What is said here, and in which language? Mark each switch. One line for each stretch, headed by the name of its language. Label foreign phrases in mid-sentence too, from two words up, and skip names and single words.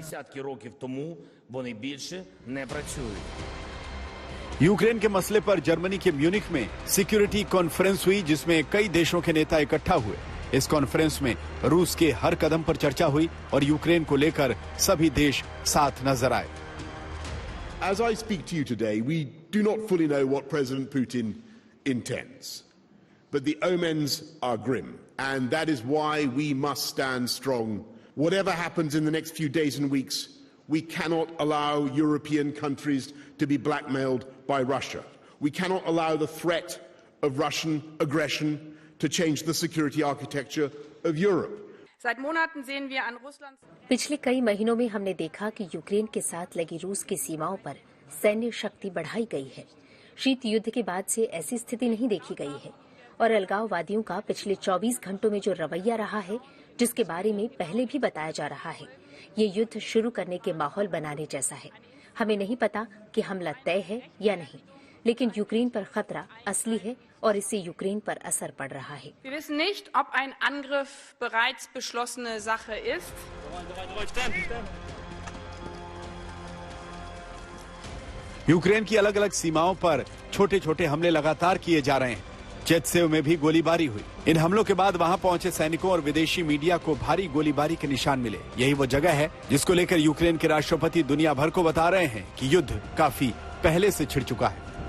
Hindi: यूक्रेन के मसले पर जर्मनी के म्यूनिख में
English: security conference
Hindi: हुई, जिसमें कई देशों के नेता इकट्ठा हुए। इस कॉन्फ्रेंस में रूस के हर कदम पर चर्चा हुई और यूक्रेन को लेकर सभी देश साथ नजर आए।
English: As I speak to you today, we do not fully know what President Putin intends. But the omens are grim, and that is why we must stand strong. Whatever happens in the next few days and weeks, we cannot allow European countries to be blackmailed by Russia. We cannot allow the threat of Russian aggression to change the security architecture of Europe.
Hindi: पिछले कई महीनों में हमने देखा कि यूक्रेन के साथ लगी रूस की सीमाओं पर सैन्य शक्ति बढ़ाई गई है। शीत युद्ध के बाद से ऐसी स्थिति नहीं देखी गई है और अलगाववादियों का पिछले 24 घंटों में जो रवैया रहा है, जिसके बारे में पहले भी बताया जा रहा है, ये युद्ध शुरू करने के माहौल बनाने जैसा है। हमें नहीं पता कि हमला तय है या नहीं, लेकिन यूक्रेन पर खतरा असली है और इससे यूक्रेन पर असर पड़ रहा है।
German: Wir wissen nicht, ob ein Angriff bereits beschlossene Sache ist.
Hindi: यूक्रेन की अलग अलग सीमाओं पर छोटे छोटे हमले लगातार किए जा रहे हैं। चेचसेव में भी गोलीबारी हुई। इन हमलों के बाद वहां पहुंचे सैनिकों और विदेशी मीडिया को भारी गोलीबारी के निशान मिले। यही वो जगह है जिसको लेकर यूक्रेन के राष्ट्रपति दुनिया भर को बता रहे हैं कि युद्ध काफी पहले से छिड़ चुका है।